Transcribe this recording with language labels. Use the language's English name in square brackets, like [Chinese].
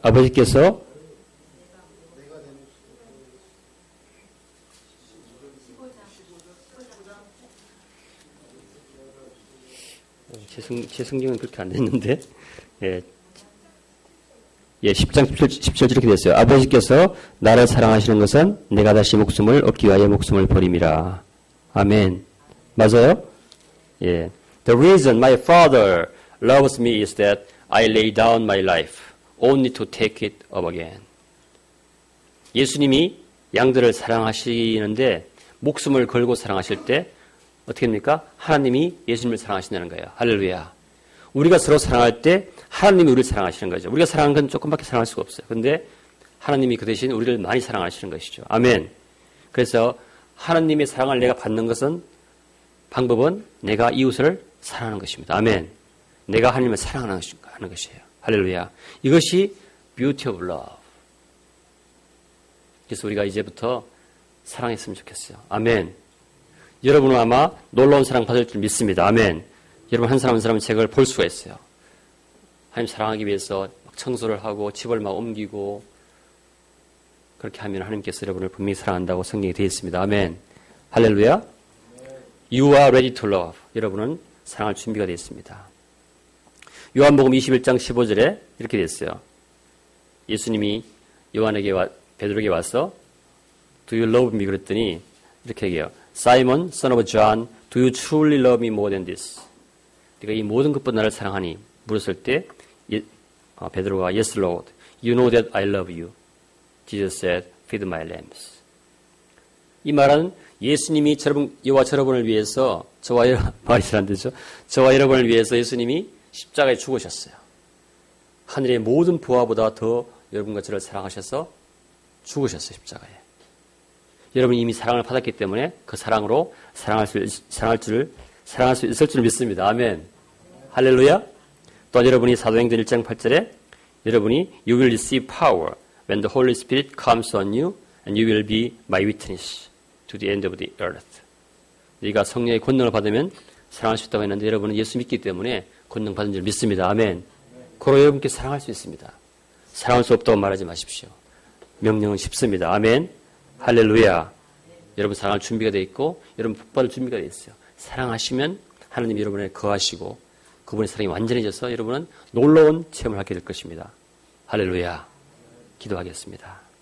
[Korean] 아버지께서 제 성경은 그렇게 안 됐는데 10장 17절 이렇게 됐어요. 아버지께서 나를 사랑하시는 것은 내가 다시 목숨을 얻기 위하여 목숨을 버림이라. 아멘. 맞아요? 예. [English] The reason my Father loves me is that I lay down my life only to take it up again. [Korean] 예수님이 양들을 사랑하시는데 목숨을 걸고 사랑하실 때 어떻게 됩니까? 하나님이 예수님을 사랑하신다는 거예요. 할렐루야. 우리가 서로 사랑할 때 하나님이 우리를 사랑하시는 거죠. 우리가 사랑하는 건 조금밖에 사랑할 수가 없어요. 그런데 하나님이 그 대신 우리를 많이 사랑하시는 것이죠. 아멘. 그래서 하나님의 사랑을 내가 받는 것은 방법은 내가 이웃을 사랑하는 것입니다. 아멘. 내가 하나님을 사랑하는 것이에요. 할렐루야. 이것이 [English] beauty of love. [Korean] 그래서 우리가 이제부터 사랑했으면 좋겠어요. 아멘. 여러분은 아마 놀라운 사랑 받을 줄 믿습니다. 아멘. 여러분 한 사람 한 사람은 제가 볼 수가 있어요. 하나님 사랑하기 위해서 막 청소를 하고 집을 막 옮기고 그렇게 하면 하나님께서 여러분을 분명히 사랑한다고 성경에 되어 있습니다. 아멘. 할렐루야. [English] You are ready to love. [Korean] 여러분은 사랑할 준비가 되어 있습니다. 요한복음 21장 15절에 이렇게 되어 있어요. 예수님이 베드로에게 와서 [English] Do you love me? [Korean] 그랬더니 이렇게 얘기해요. [English] Simon, son of John, do you truly love me more than this? [Korean] 네가 이 모든 것보다 나를 사랑하니? 물었을 때 베드로가 [English] Yes, Lord. You know that I love you. Jesus said, Feed my lambs. [Korean] 이 말은 예수님이 저와 여러분을 위해서 말이 잘 안 되죠. 저와 여러분을 위해서 예수님이 십자가에 죽으셨어요. 하늘의 모든 부하보다 더 여러분과 저를 사랑하셔서 죽으셨어요. 십자가에. 여러분이 이미 사랑을 받았기 때문에 그 사랑으로 사랑할 수 있을 줄 믿습니다. 아멘. 할렐루야. 또한 여러분이 사도행전 1장 8절에 여러분이 [English] You will receive power when the Holy Spirit comes on you and you will be my witness to the end of the earth. [Korean] 네가 성령의 권능을 받으면 사랑할 수 있다고 했는데 여러분은 예수 믿기 때문에 권능 받은 줄 믿습니다. 아멘. 그로 여러분께 사랑할 수 있습니다. 사랑할 수 없다고 말하지 마십시오. 명령은 쉽습니다. 아멘. 할렐루야. 여러분 사랑할 준비가 되어 있고 여러분 복받을 준비가 되어 있어요. 사랑하시면 하나님이 여러분에 거하시고 그분의 사랑이 완전해져서 여러분은 놀라운 체험을 하게 될 것입니다. 할렐루야. 기도하겠습니다.